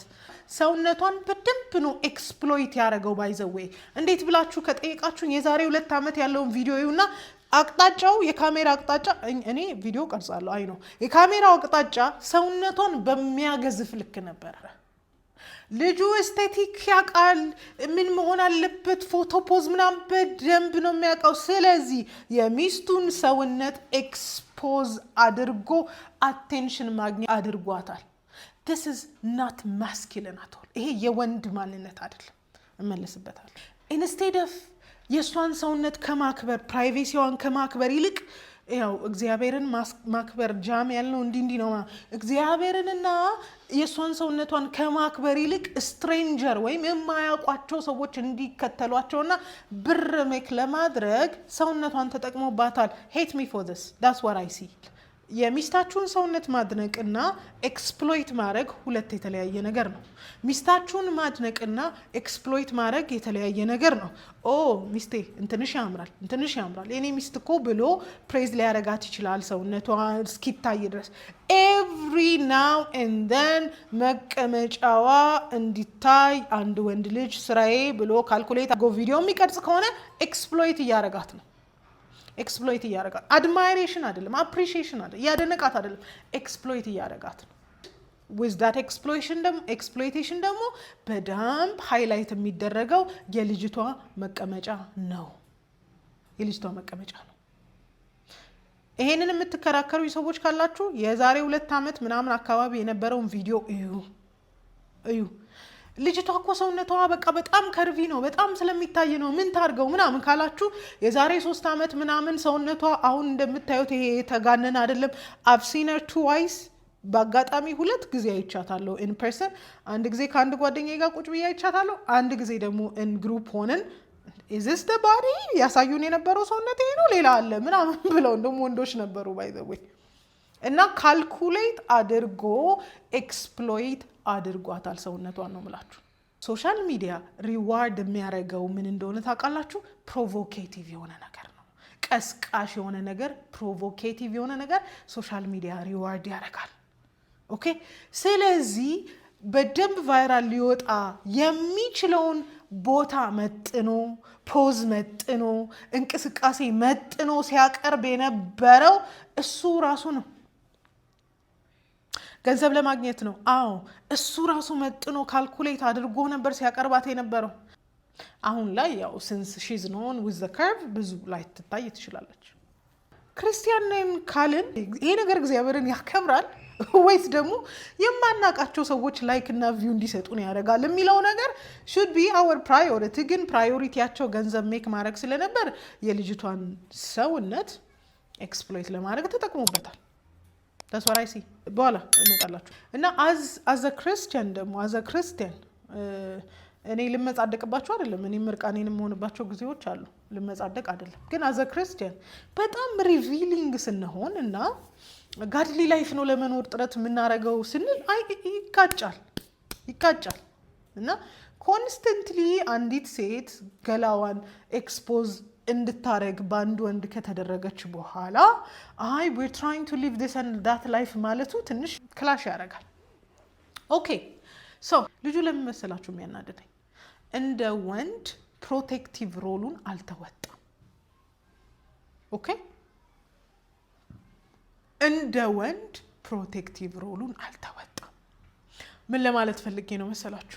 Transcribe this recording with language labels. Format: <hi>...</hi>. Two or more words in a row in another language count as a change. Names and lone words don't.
<am>ሰውነቷን በደንብ ነው ኤክስፕሎይት ያደረገው። ባይዘዌ እንዴት ብላችሁ ከጠየቃችሁን የዛሬ 2 ዓመት ያለውን ቪዲዮ ይሁና አቅጣጫው የካሜራ አቅጣጫ እኔ ቪዲዮ ቀርጻለሁ አይ ነው የካሜራው አቅጣጫ ሰውነቷን በሚያገዝፍ ልክ ነበር። ልጁ ኤስቴቲክ ያውቃል፣ ምን መሆን አለበት ፎቶ ፖዝ ምናምን በደንብ ነው የሚያውቀው። ስለዚህ የሚስቱን ሰውነት ኤክስፖዝ አድርጎ አቴንሽን ማግኘት አድርጓታል።</am> <en>this is not masculine at all።</en> <am>ይሄ የወንድ ማንነት አይደለም። እመለስበታለሁ።</am> <en>instead of</en> <am>የሷን ሰውነት ከማክበር ፕራይቬሲዋን ከማክበር ይልቅ ያው እግዚአብሔርን ማክበር ጃም ያልነው እንዲህ ነው። እግዚአብሔርንና የሷን ሰውነቷን ከማክበር ይልቅ ስትሬንጀር ወይም የማያውቋቸው ሰዎች እንዲከተሏቸውና ብር ሜክ ለማድረግ ሰውነቷን ተጠቅሞባታል። hate</am> <en>me for this, that's what I see።</en> <am>የሚስታችሁን ሰውነት ማድነቅና ኤክስፕሎይት ማድረግ ሁለት የተለያየ ነገር ነው። ሚስታችሁን ማድነቅና ኤክስፕሎይት ማድረግ የተለያየ ነገር ነው። ኦ ሚስቴ እንትንሽ ያምራል የኔ ሚስት እኮ ብሎ ፕሬዝ ሊያረጋት ይችላል ሰውነቷ እስኪታይ ድረስ።</am> <en>every now and then</en> <am>መቀመጫዋ እንዲታይ አንድ ወንድ ልጅ ስራዬ ብሎ ካልኩሌት አድርጎ ቪዲዮ የሚቀርጽ ከሆነ ኤክስፕሎይት እያረጋት ነው። ኤክስፕሎይት እያረጋት አድማይሬሽን አይደለም፣ አፕሪሺዬሽን አይደለም፣ ያደነቃት አይደለም፣ ኤክስፕሎይት እያረጋት ነው።</am> <en>with that exploitation</en> <am>ደግሞ በደንብ ሃይላይት የሚደረገው የልጅቷ መቀመጫ ነው። ይሄንን የምትከራከሩ ሰዎች ካላችሁ የዛሬ 2 ዓመት ምናምን አካባቢ የነበረውን ቪዲዮ እዩ። ልጅቷ እኮ ሰውነቷ በቃ በጣም ከርቪ ነው፣ በጣም ስለሚታይ ነው ምን ታርገው ምናምን ካላችሁ የዛሬ 3 ዓመት ምናምን ሰውነቷ አሁን እንደምታዩት ይሄ ተጋነነ አይደለም።</am> <en>I've seen her twice።</en> <am>በአጋጣሚ 2 ጊዜ አይቻታለሁ</am> <en>in person።</en> <am>አንድ ጊዜ ከአንድ ጓደኛዬ ጋር ቁጭ ብዬ አይቻታለሁ። አንድ ጊዜ ደግሞ</am> <en>in group</en> <am>ሆነን</am> <en>is this the body</en> <am>ያሳዩን የነበረው ሰውነት ይሄ ነው ሌላ አለ ምናምን ብለው እንደውም ወንዶች ነበሩ</am> <en>by the way።</en> <am>እና ካልኩሌት አድርጎ ኤክስፕሎይት አድርጓታል ሰውነቷን ነው የምላችሁ።</am> <en>social media reward</en> <am>የሚያደርገው ምን እንደሆነ ታውቃላችሁ? ፕሮቮኬቲቭ የሆነ ነገር ነው። ቀስቃሽ የሆነ ነገር፣ ፕሮቮኬቲቭ የሆነ ነገር</am> <en>social media reward</en> <am>ያደርጋል። ኦኬ። ስለዚህ በደንብ ቫይራል ሊወጣ የሚችለውን ቦታ መጥኖ፣ ፖዝ መጥኖ፣ እንቅስቃሴ መጥኖ ሲያቀርብ የነበረው እሱ ራሱ ነው። ገንዘብ ለማግኘት ነው። አዎ እሱ ራሱ መጥኖ ካልኩሌት አድርጎ ነበር ሲያቀርባት የነበረው። አሁን ላይ ያው</am> <en>since she's known with the curve</en> <am>ብዙ ላይ ትታይ ትችላለች። ክርስቲያን ነን ካልን ይሄ ነገር እግዚአብሔርን ያከብራል ወይስ ደግሞ የማናቃቸው ሰዎች ላይክ እና ቪው እንዲሰጡን ያደርጋል የሚለው ነገር</am> <en>should be our</en> <am>priority። ግን ፕራዮሪቲያቸው ገንዘብ ሜክ ማድረግ ስለነበር የልጅቷን ሰውነት ኤክስፕሎይት ለማድረግ ተጠቅሞበታል።</am> <en>that's what I see።</en> <am>በኋላ እመጣላችሁ እና</am> <en>as a Christian</en> <am>ደግሞ</am> <en>as a Christian</en> <am>እኔ ልመጻደቅባችሁ አይደለም። እኔ ምርቃኔንም ሆነባቸው ጊዜዎች አሉ። ልመጻደቅ አይደለም። ግን</am> <en>as a Christian</en> <am>በጣም ሪቪሊንግ ስንሆን እና</am> <en>godly life</en> <am>ነው ለመኖር ጥረት የምናደርገው ስንል ይቃጫል እና ኮንስተንትሊ አንዲት ሴት ገላዋን ኤክስፖዝ እንድታረግ ባንድ ወንድ ከተደረገች በኋላ</am> <en>we're trying to live this and that life</en> <am>ማለቱ ትንሽ ክላሽ ያደርጋል።</am> <en>okay so</en> <am>ልጁ ለምን መሰላችሁ የሚያናደደኝ? እንደ ወንድ</am> <en>protective roleን</en> <am>አልተወጣም። ኦኬ እንደ ወንድ</am> <en>protective roleን</en> <am>አልተወጣም። ምን ለማለት ፈልጌ ነው መሰላችሁ?</am>